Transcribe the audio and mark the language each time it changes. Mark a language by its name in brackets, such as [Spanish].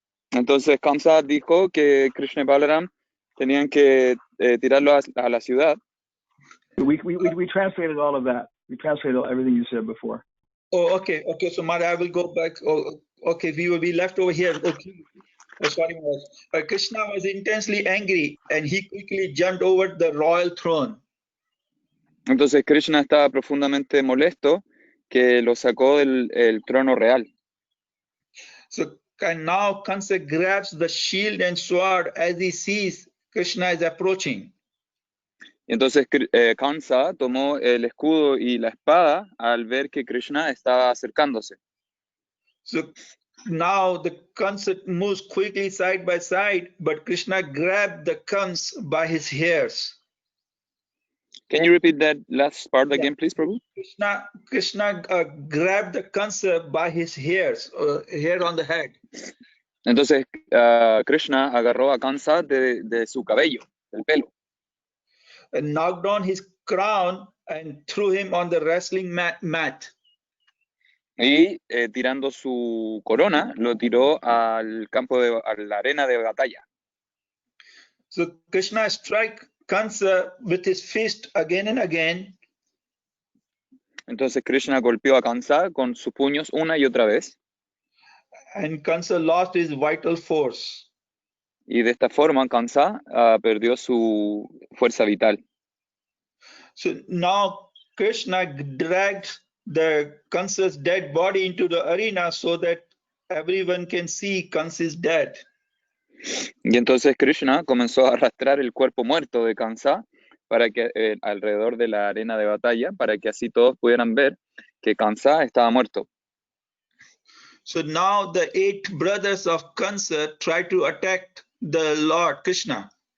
[Spanish] Entonces Kansa dijo que Krishna y Balaram tenían que tirarlo a la ciudad. [English] We translated all of that. We translated everything you said before. Oh, okay. So Mara, I will go back. Oh, okay, we left over here. Okay. Oh, sorry, Krishna was intensely angry and he quickly jumped over the royal throne. [Spanish] Entonces Krishna estaba profundamente molesto que lo sacó del trono real. [English] So and now Kansa grabs the shield and sword as he sees Krishna is approaching. [Spanish] Entonces Kamsa tomó el escudo y la espada al ver que Krishna estaba acercándose. [English] So now the Kansa moves quickly side by side, but Krishna grabbed the Kans by his hairs. Can you repeat that last part again, please, Prabhu? Krishna grabbed the Kansa by his hairs, hair on the head. [Spanish] Entonces Krishna agarró a Kamsa de su cabello, del pelo. [English] And knocked down his crown and threw him on the wrestling mat. [Spanish] Y tirando su corona, lo tiró al campo a la arena de batalla. [English] So Krishna struck Kansa with his fist again and again. [Spanish] Entonces Krishna golpeó a Kamsa con sus puños una y otra vez. [English] And Kansa lost his vital force. [Spanish] Y de esta forma Kamsa perdió su fuerza vital. [English] So now Krishna dragged the Kansa's dead body into the arena so that everyone can see Kansa is dead. [Spanish] Y entonces Krishna comenzó a arrastrar el cuerpo muerto de Kamsa para que alrededor de la arena de batalla, para que así todos pudieran ver que Kamsa estaba muerto. [English] So now the 8 brothers of Kansa try to attack the Lord Krishna.